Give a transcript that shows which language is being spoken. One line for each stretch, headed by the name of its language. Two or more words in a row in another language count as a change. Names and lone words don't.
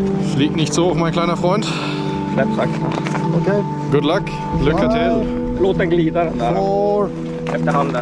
German: Flieg nicht so hoch, mein kleiner Freund.
Swedish: Släppsack. Okay.
English: Good luck.
Swedish: Lycka till. Låt den glida den där. 4, Efter handen.